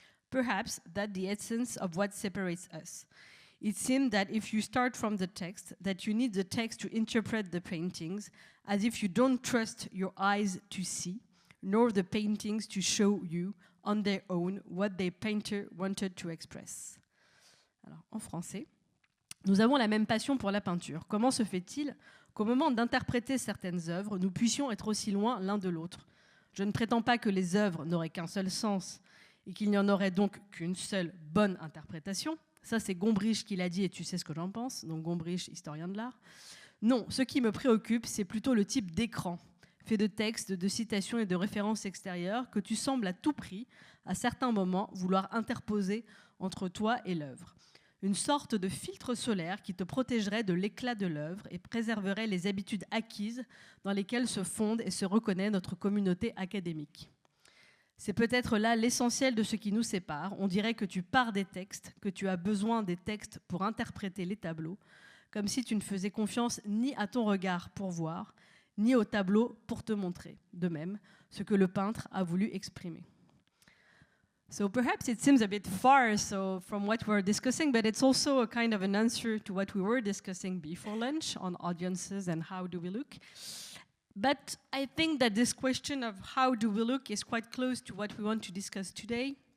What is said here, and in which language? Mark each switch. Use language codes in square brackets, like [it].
[en] Perhaps that's the essence of what separates us. It seemed that if you start from the text, that you need the text to interpret the paintings, as if you don't trust your eyes to see, nor the paintings to show you on their own what the painter wanted to express. [fr] Alors, en français, nous avons la même passion pour la peinture. Comment se fait-il qu'au moment d'interpréter certaines œuvres, nous puissions être aussi loin l'un de l'autre? Je ne prétends pas que les œuvres n'auraient qu'un seul sens et qu'il n'y en aurait donc qu'une seule bonne interprétation. Ça, c'est Gombrich qui l'a dit et tu sais ce que j'en pense. Donc Gombrich, historien de l'art. Non, ce qui me préoccupe, c'est plutôt le type d'écran fait de textes, de citations et de références extérieures que tu sembles à tout prix, à certains moments, vouloir interposer entre toi et l'œuvre. Une sorte de filtre solaire qui te protégerait de l'éclat de l'œuvre et préserverait les habitudes acquises dans lesquelles se fonde et se reconnaît notre communauté académique. C'est peut-être là l'essentiel de ce qui nous sépare. On dirait que tu pars des textes, que tu as besoin des textes pour interpréter les tableaux, comme si tu ne faisais confiance ni à ton regard pour voir, ni au tableau pour te montrer. De même, ce que le peintre a voulu exprimer. [en] So perhaps it seems a bit far from what we're discussing, but it's also a kind of an answer to what we were discussing before lunch on audiences and how do we look. But I think that this question of how do we look is quite close to what we want to discuss today.